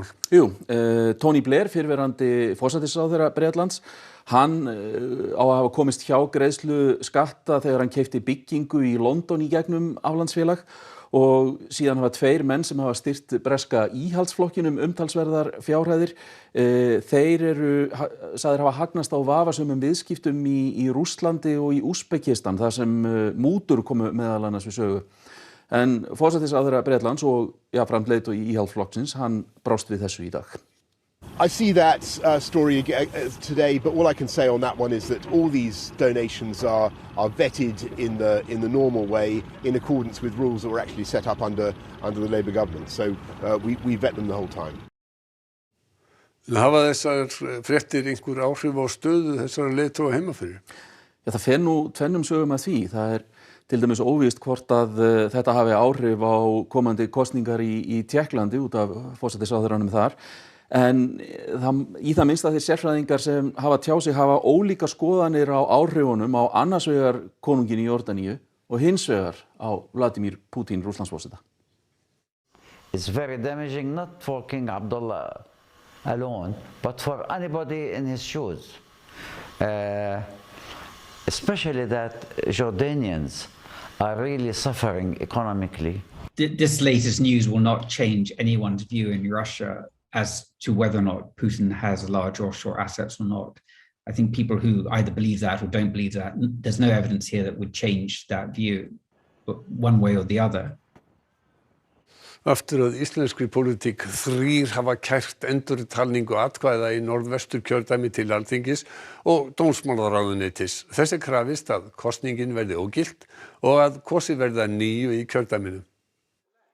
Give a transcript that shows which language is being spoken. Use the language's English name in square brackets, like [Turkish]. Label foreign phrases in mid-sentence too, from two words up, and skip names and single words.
[Icelandic] Jú, Tony Blair, fyrrverandi forsætisráðherra Bretlands, hann á að hafa komist hjá greiðslu skatta þegar hann keypti byggingu í London í gegnum aflandsfélag og síðan hafa 2 menn sem hafa styrkt breska íhaldsflokkinum umtalsverðar fjárhæðir. Þeir eru sagðir hafa hagnast á vafasömum viðskiptum í Rússlandi og í Úsbekistan þar sem mútur komu meðal annars við sögu. En forsætisráðherra Bretlands og jafnframt leiðtogi íhaldsflokksins, hann brást við þessu í dag. [English] I see that story today, but all I can say on that one is that all these donations are vetted in the normal way in accordance with rules that were actually set up under the Labour government. So we vet them the whole time. [Icelandic] Hafa þessar fréttir einhver áhrif á stöðu þessara leiðtoga heima fyrir? Já, það fer nú tvennum sögum að því. Það til dæmis óvíst hvort að þetta hafi áhrif á komandi kosningar í Tékklandi út af forsætisráðherranum þar. En í það minnsta þeir sérfræðingar sem hafa tjáð sig hafa ólíka skoðanir á áhrifunum á annars vegar konunginn í Jórdaníu og hins vegar á Vladimir Putin, Rússlandsforseta. [English] It's very damaging not for King Abdullah alone, but for anybody in his shoes. Especially that Jordanians are really suffering economically. This latest news will not change anyone's view in Russia as to whether or not Putin has large offshore assets or not. I think people who either believe that or don't believe that, there's no evidence here that would change that view one way or the other. [Icelandic] Aftur að íslenskri pólitík 3 hafa kært endurtalningu atkvæða í norðvesturkjördæmi til Alþingis og dómsmálaráðuneytis. Þess er krafist að kosningin verði ógilt og að kosið verði að nýju í kjördæminu.